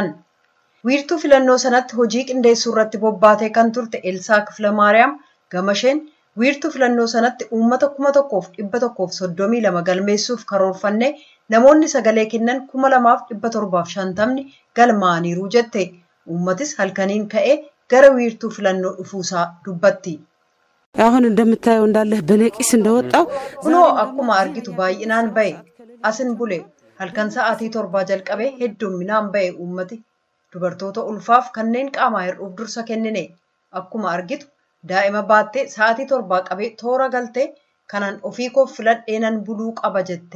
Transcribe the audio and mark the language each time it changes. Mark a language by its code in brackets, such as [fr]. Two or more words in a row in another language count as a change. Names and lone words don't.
[om] Wiirtuu filannoo sanatti hojii qindeessuu irratti bobbaatee kan turte Elsaa Kiflamaariyaam Gamasheen wiirtuu filannoo sanatti uummata 1132 galmeessuuf karoorfanne namoonni sagalee kennan 2750 galmaaniiru jette. Uummatis halkaniin ka'ee gara wiirtuu filannoo dhufuusaa dubbatti. [am] አሁን እንደምታየው እንዳለ በነቂስ እንደወጣው [om] kunoo akkuma argitu baay'inaan ba'e asin bule halkan sa'aatii 7 jalqabee hedduminaan ba'e uummati dubartoota ulfaaf kanneen qaamaa hir'uuf dursa kennine akkuma argitu daa'ima baattee sa'aatii 7 qabee toora galtee kanan ofii koof filadheenan buluu qaba jette.